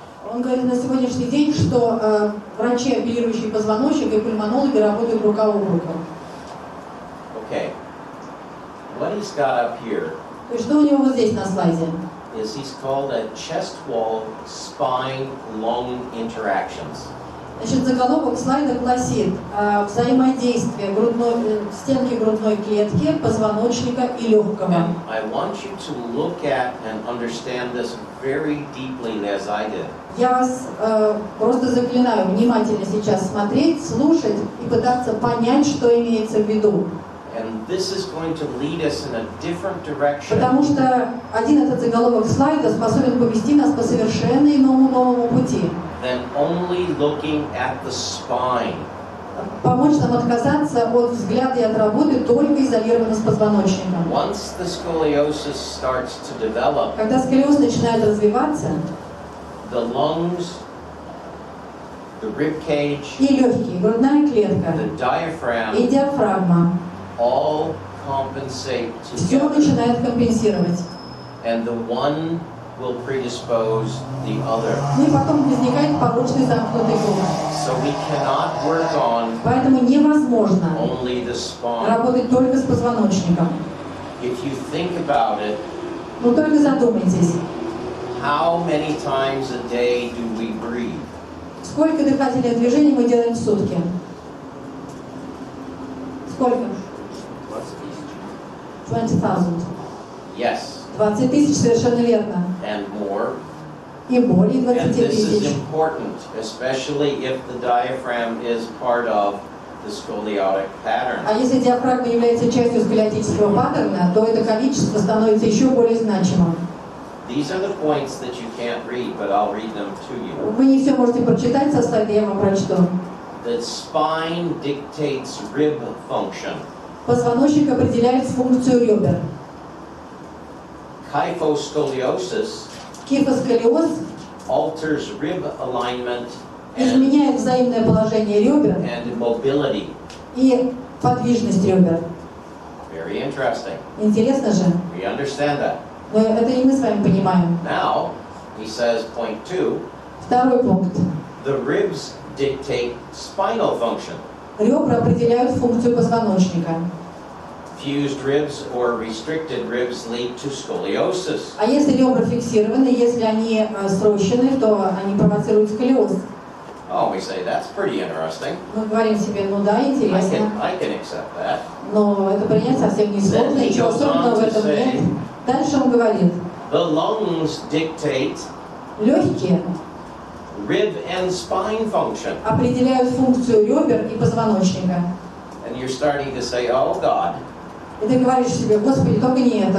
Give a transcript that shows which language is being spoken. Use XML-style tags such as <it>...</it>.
<ru>Он говорит на сегодняшний день, что врачи, оперирующие позвоночник, и пульмонологи работают рука об руку.</ru> <en>Okay. What he's got up here</en> <ru>То есть что у него вот здесь на слайде?</ru> <en>is he's called a chest wall spine lung interactions.</en> <ru>Значит, заголовок слайда гласит взаимодействие стенки грудной клетки, позвоночника и легкого.</ru> <en>And I want you to look at and understand this very deeply as I did.</en> <ru>Я вас просто заклинаю внимательно сейчас смотреть, слушать и пытаться понять, что имеется в виду.</ru> <en>And this is going to lead us in a different direction.</en> <ru>Потому что один этот заголовок слайда способен повести нас по совершенно новому пути.</ru> <en>Than only looking at the spine.</en> <ru>Помочь нам отказаться от взгляда и от работы только изолированно с позвоночником.</ru> <en>Once the scoliosis starts to develop,</en> <ru>Когда сколиоз начинает развиваться,</ru> <en>the lungs, the rib cage,</en> <ru>и легкие, грудная клетка,</ru> <en>the diaphragm,</en> <ru>и диафрагма,</ru> <en>all compensate</en> <ru>все</ru> <en>together.</en> <ru>начинает компенсировать.</ru> <en>And the one will predispose the other.</en> <ru>Ну и потом возникает порочный замкнутый круг.</ru> <en>So we cannot work on</en> <ru>Поэтому невозможно</ru> <en>only the spine.</en> <ru>работать только с позвоночником.</ru> <en>If you think about it,</en> <ru>Но только задумайтесь,</ru> <en>how many times a day do we breathe?</en> <ru>сколько дыхательных движений мы делаем в сутки? Сколько?</ru> <en>20,000. Yes,</en> <ru>20 тысяч, совершенно верно.</ru> <en>and more.</en> <ru>И более</ru> <en>And</en> <ru>20</ru> <en>this is</en> <ru>тысяч.</ru> <en>important, especially if the diaphragm is part of the scoliotic pattern.</en> <ru>А если диафрагма является частью сколиотического паттерна, то это количество становится еще более значимым.</ru> <en>These are the points that you can't read, but I'll read them to you.</en> <ru>Вы не все можете прочитать со слайда, я вам прочту.</ru> <en>The spine dictates rib function.</en> <ru>Позвоночник определяет функцию ребер.</ru> <en>Kyphoscoliosis</en> <ru>Кифосколиоз</ru> <en>alters rib alignment and</en> <ru>изменяет взаимное положение ребер</ru> <en>mobility.</en> <ru>и подвижность ребер.</ru> <en>Very interesting.</en> <ru>Интересно же?</ru> <en>We understand that.</en> <ru>Но это и мы с вами понимаем.</ru> <en>Now, he says, point 2,</en> <ru>Второй пункт.</ru> <en>the ribs dictate spinal function.</en> <ru>Ребра определяют функцию позвоночника.</ru> <en>Fused ribs or restricted ribs lead to scoliosis.</en> <ru>А если ребра фиксированы, если они срощены, то они провоцируют сколиоз.</ru> <en>Oh, we say, that's pretty interesting.</en> <ru>Мы говорим себе, ну да, интересно,</ru> <en>I can accept that.</en> <ru>но это принять совсем не сложно, ничего особенного в этом нет. Дальше он говорит,</ru> <en>The lungs dictate</en> <ru>легкие</ru> <en>rib and spine function.</en> <ru>определяют функцию ребер и позвоночника.</ru> <en>And you're starting to say, oh God,</en> <ru>И ты говоришь себе, Господи, только не это.</ru>